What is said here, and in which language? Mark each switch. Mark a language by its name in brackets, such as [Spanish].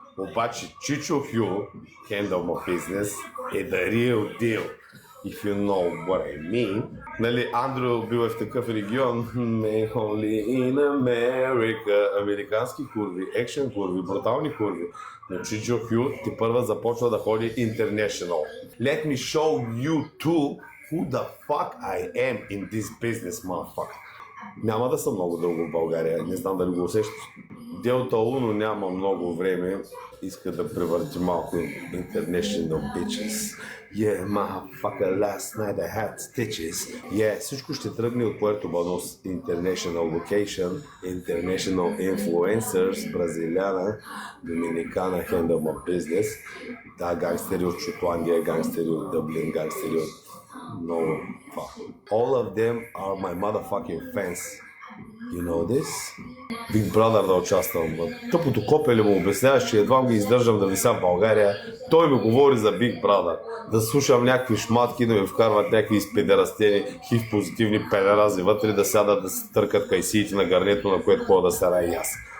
[Bulgarian] Обаче Чичо Хю, [English] handle my business, [Bulgarian] е [English] the real deal. If you know what I mean. [Bulgarian] Нали, Андрю бил в такъв регион. [English] May only in America. [Bulgarian] Американски курви, екшен курви, брутални курви. Но Чичо Хю ти първа започва да ходи international. [English] Let me show you too who the fuck I am in this business, motherfucker. [Bulgarian] Няма да съм много дълго в България, не знам дали го усещаш. Делта Уно няма много време, иска да превърти малко [English] international bitches. Yeah, motherfucker, last night I had stitches. [Bulgarian] Yeah, всичко ще тръгне от Пуерто Банос, [English] international location, international influencers, [Bulgarian] бразиляна, доминикана, [English] handle my business. [Bulgarian] Да, гангстери от Шотландия, гангстери от Дъблин, гангстери от много. [English] All of them are my motherfucking fans. You know this? [Bulgarian] Big Brother да участвам. Тъпото копеле му обясняваш, че едва ги издържам да вися в България. Той ми говори за Big Brother. Да слушам някакви шматки, да ми вкарват някакви изпедерастени, хив-позитивни педерази вътре, да сядат да се търкат кайсиите на гарнето, на което ходя да сера и аз.